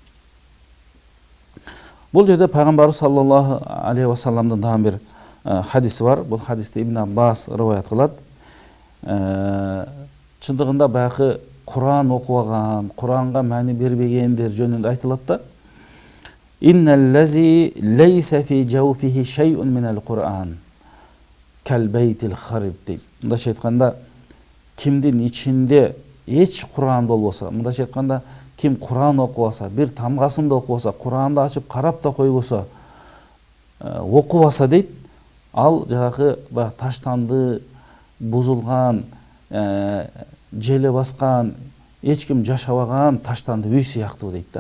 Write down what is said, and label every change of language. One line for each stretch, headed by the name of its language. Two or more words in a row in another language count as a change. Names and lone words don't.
Kyrgyz: Бул жерде пайгамбарыбыз саллаллаху алейхи ва салламдын дагы бир хадиси бар. Бул хадисте Ибн Аббас риваят кылат. Чындыгында баягы Куран окубаган, Куранга маани бербегендер жөнүндө айтылат да.
Arabic: إن الذي ليس في جوفه شيء من القرآن كالبيت الخرب дейт.
Kyrgyz: Мындайча айтканда, кимдин ичинде эч Куран болбосо, мындайча айтканда, ким Куран окубаса, бир тамгасын да окубаса, Куранды ачып карап да койбосо, окубаса дейт, ал жанагы таштанды, бузулган, желе баскан, эч ким жашабаган таштанды үй сыяктуу дейт да.